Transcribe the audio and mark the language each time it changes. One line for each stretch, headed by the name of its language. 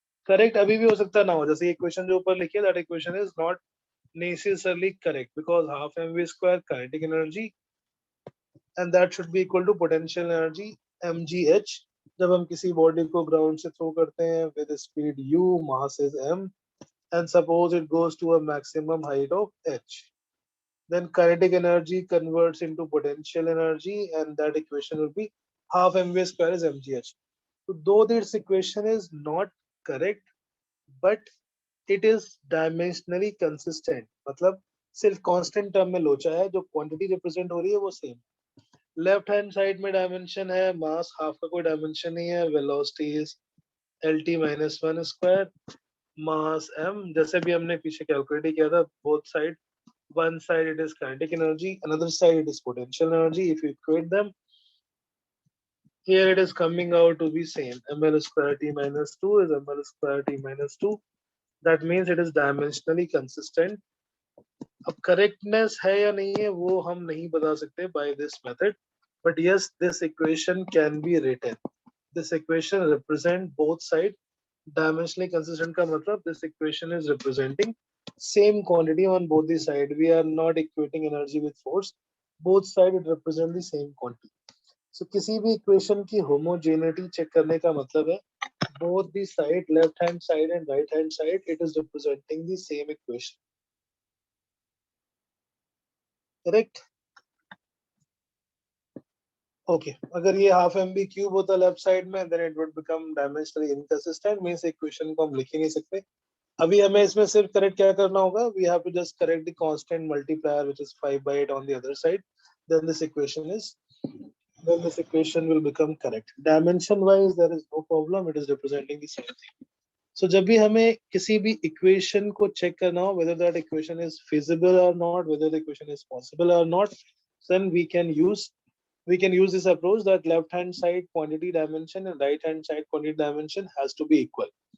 Hindi: Correct अभी भी हो सकता ना हो,
English: जैसे इक्वेशन जो ऊपर लिखी है that equation is not necessarily correct because half mv square kinetic energy and that should be equal to potential energy mgh
Hindi: जब हम किसी बॉडी को ग्राउंड से थ्रो करते
English: हैं with speed u, mass is m and suppose it goes to a maximum height of h, then kinetic energy converts into potential energy and that equation will be half mv square is mgh. So though this equation is not correct but it is dimensionally consistent,
Hindi: मतलब सिर्फ constant term में लोचा है, जो quantity represent हो रही है वो सेम. लेफ्ट हैंड साइड में डायमेंशन है मास, हाफ का कोई डायमेंशन नहीं है, velocity is lt minus one square, mass m जैसे भी हमने पीछे कैलकुलेट किया था, both side,
English: one side it is kinetic energy, another side it is potential energy. If you equate them, here it is coming out to be same, ml square t minus 2 is ml square t minus 2. That means it is dimensionally consistent.
Hindi: अब correctness है या नहीं है वो हम नहीं बता सकते
English: by this method, but yes this equation can be written. This equation represent both side dimensionally consistent
Hindi: का मतलब
English: this equation is representing same quantity on both the side. We are not equating energy with force, both side it represent the same quantity. So
Hindi: किसी भी equation की homogeneity check करने का मतलब है
English: both the side, left hand side and right hand side, it is representing the same equation. Correct? Okay.
Hindi: अगर ये
English: half mv cube होता left side में, then it would become dimensionally inconsistent.
Hindi: means equation को हम लिख ही नहीं सकते. अभी हमें इसमें सिर्फ correct क्या करना होगा?
English: We have to just correct the constant multiplier which is 5/8 on the other side. Then this equation will become correct. Dimension wise there is no problem. It is representing the same thing. So
Hindi: जब भी हमें किसी भी equation को check करना हो,
English: whether that equation is feasible or not, whether the equation is possible or not, then we can use this approach that left hand side quantity dimension and right hand side quantity dimension has to be equal.